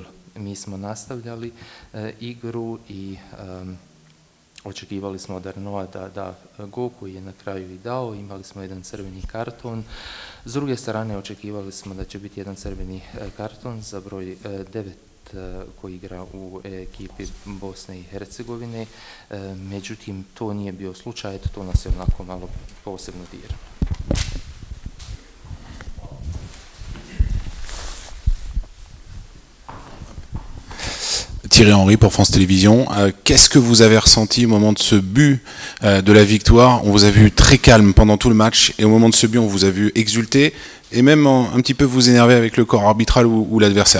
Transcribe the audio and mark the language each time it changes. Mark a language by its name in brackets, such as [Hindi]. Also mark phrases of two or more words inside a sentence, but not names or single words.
[Bosnian] Mi smo nastavljali igru i očekivali smo od Arnoa da da gol koji je na kraju i dao, imali smo jedan crveni karton. S druge strane očekivali smo da će biti jedan crveni karton za broj 9 koji igra u ekipi Bosne i Hercegovine, međutim to nije bio slučaj, to nas je onako malo posebno dira. [French] Thierry Henry pour France Télévisions. Qu'est-ce que vous avez ressenti au moment de ce but de la victoire? On vous a vu très calme pendant tout le match, et au moment de ce but, on vous a vu exulter et même un petit peu vous énerver avec le corps arbitral ou l'adversaire.